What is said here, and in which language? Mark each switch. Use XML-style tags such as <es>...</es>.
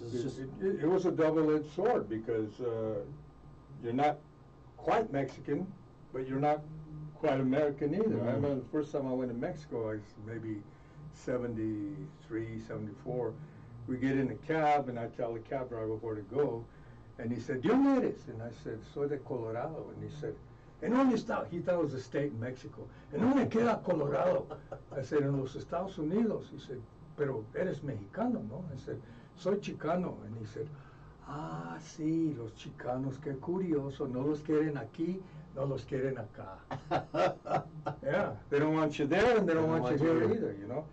<en>It was a double-edged sword because you're not quite Mexican, but you're not quite American either. I remember the first time I went to Mexico, I was maybe 73, 74. We get in a cab, and I tell the cab driver where to go, and he said,</en> <es>"¿De dónde eres?"</es> <en>And I said,</en> <es>"Soy de Colorado."</es> <en>And he said,</en> <es>¿En dónde está?</es> <en>He thought it was a state in Mexico.</en> <es>¿En dónde queda Colorado? I said, en los Estados Unidos. He said, pero eres mexicano, ¿no? I said, soy chicano. And he said, ah, sí, los chicanos, qué curioso. No los quieren aquí, no los quieren acá.</es> <en>Yeah, they don't want you there and they don't want you here either, you know?</en>